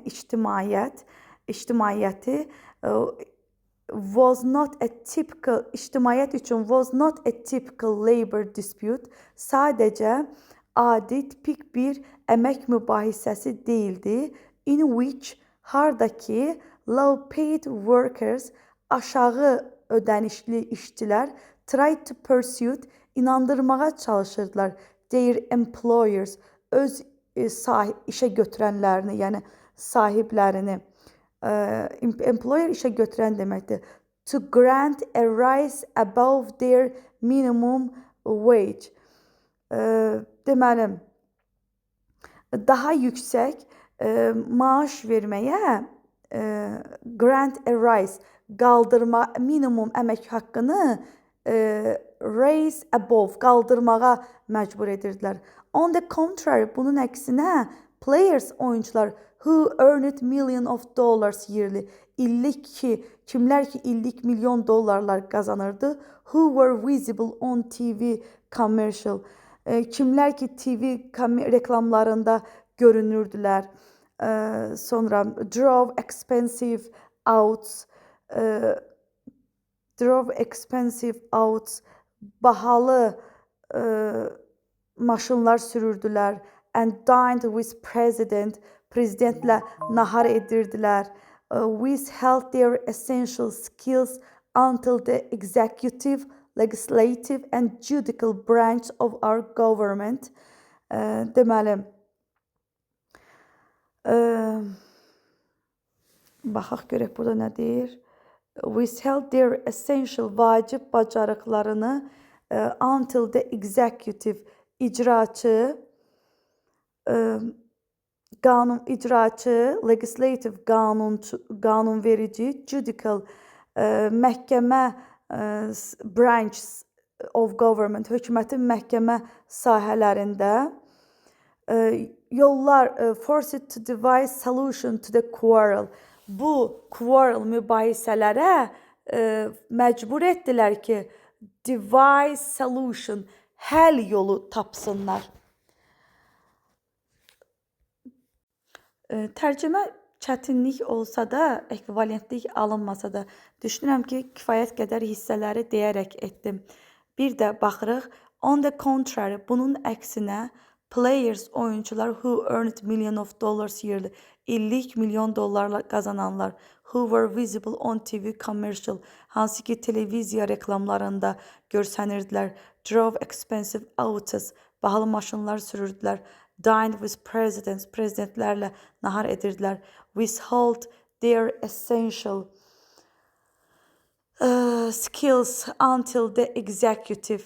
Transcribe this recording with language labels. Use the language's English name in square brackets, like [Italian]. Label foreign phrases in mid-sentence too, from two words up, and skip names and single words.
[English] ictimaiyyəti was not a typical, [Azerbaijani] ictimaiyyət üçün [English] was not a typical labor dispute, [Azerbaijani] sadəcə adi, tipik bir əmək mübahisəsi deyildi, [English] in which, hardakı low paid workers, [Azerbaijani] aşağı ödənişli işçilər, [English] tried to pursue, [Azerbaijani] inandırmağa çalışırdılar [English] their employers, [Azerbaijani] öz işə götürənlərini, yəni sahiblərini. Employer işə götürən deməkdir. [English] To grant a rise above their minimum wage. [Azerbaijani] Deməli, daha yüksək maaş verməyə, [English] grant a rise, [Azerbaijani] qaldırma, minimum əmək haqqını [English] raise above, [Azerbaijani] qaldırmağa məcbur edirdilər. [English] On the contrary, [Azerbaijani] bunun əksinə, [English] players, oyuncular, who earned millions of dollars yearly, [Azerbaijani] kimlər ki illik milyon dollarlar qazanırdı, [English] who were visible on TV commercial, [Azerbaijani] kimlər ki TV reklamlarında görünürdülər, sonra [English] drove expensive [Azerbaijani] outs, bahalı maşınlar sürürdülər, [English] and dined with [Azerbaijani] prezidentlə nahar edirdilər, [English] withheld their essential skills until the executive, legislative and judicial branch of our government. [Azerbaijani] Deməli, baxaq görək burada nə deyir? [English] Withheld their essential, [Azerbaijani] vacib bacarıqlarını [English] until the executive, [Azerbaijani] icraçı, legislative, qanunverici, judicial, məhkəmə, [English] branch of government, [Azerbaijani] hökumətin məhkəmə sahələrində, yollar, [English] forced to devise solution to the quarrel. [Azerbaijani] Bu quarrel mübahisələrə məcbur etdilər ki, [English] devise solution, [Azerbaijani] həll yolu tapsınlar. Tərcümə çətinlik olsa da, ekvivalentlik alınmasa da, düşünürəm ki, kifayət qədər hissələri deyərək etdim. Bir də baxırıq, [English] on the contrary, [Azerbaijani] bunun əksinə, [English] players, oyuncular, who earned millions of dollars yearly, [Azerbaijani] illik milyon dollarla qazananlar, [English] who were visible on TV commercial, [Azerbaijani] hansı ki televiziya reklamlarında görsənirdilər, [English] drove expensive autos, [Azerbaijani] bahalı maşınlar sürürdülər, [English] dined with presidents, [Azerbaijani] prezidentlərlə nahar edirdilər, [English] withheld their essential skills until the executive.